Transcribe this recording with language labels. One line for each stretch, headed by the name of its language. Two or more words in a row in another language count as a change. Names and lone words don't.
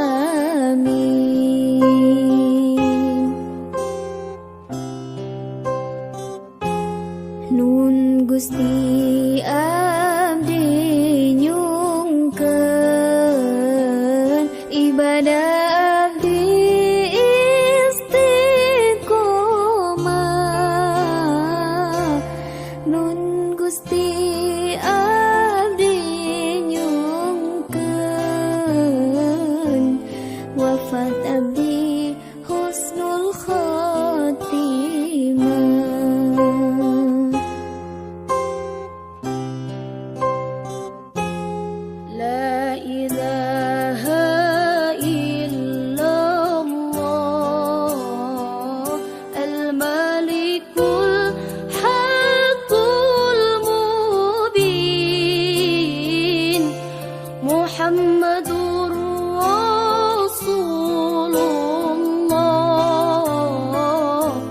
Sundanese: amin Nun Gusti abdi nyungkeun ibadah abdi istiqomah Nun Gusti abdi nyungkeun wafat abdi husnul
Arabic: خاتمة لا إله إلا الله الملك الحق المبين محمد رسول الله